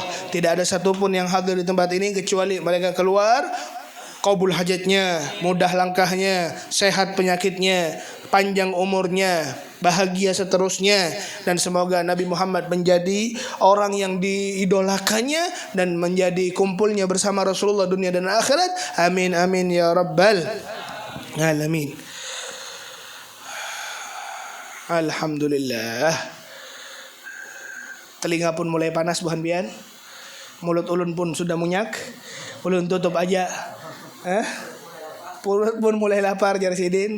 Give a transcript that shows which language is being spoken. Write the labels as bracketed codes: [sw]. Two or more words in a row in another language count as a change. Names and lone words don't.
[bjn] Tidak ada satupun yang hadir di tempat ini kecuali mereka keluar qabul hajatnya, mudah langkahnya, sehat penyakitnya, panjang umurnya, bahagia seterusnya. Dan semoga Nabi Muhammad menjadi orang yang diidolakannya dan menjadi kumpulnya bersama Rasulullah dunia dan akhirat. [ar] آمين آمين يا رب العالمين. [bjn] Alhamdulillah. Telinga pun mulai panas buhan bian. Mulut ulun pun sudah munyak. Ulun tutup aja. Perut pun mulai lapar jar sidin.